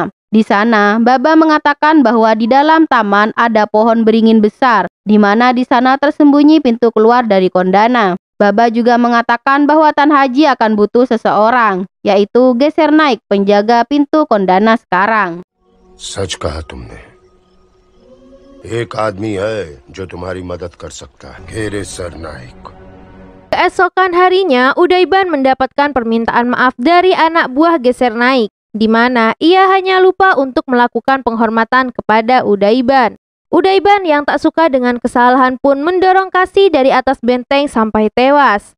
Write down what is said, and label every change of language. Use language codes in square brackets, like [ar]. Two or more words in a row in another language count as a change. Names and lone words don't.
[id] Di sana, Baba mengatakan bahwa di dalam taman ada pohon beringin besar, di mana di sana tersembunyi pintu keluar dari Kondana. Baba juga mengatakan bahwa Tan Haji akan butuh seseorang, yaitu Geser Naik, penjaga pintu Kondana sekarang. [hi] सच कहा तुमने। एक आदमी है जो तुम्हारी मदद कर सकता है, घेरे सर नाइक। [id] Keesokan harinya, Udaiban mendapatkan permintaan maaf dari anak buah Geser Naik. di mana ia hanya lupa untuk melakukan penghormatan kepada Udaiban. Udaiban yang tak suka dengan kesalahan pun mendorong Kasih dari atas benteng sampai tewas.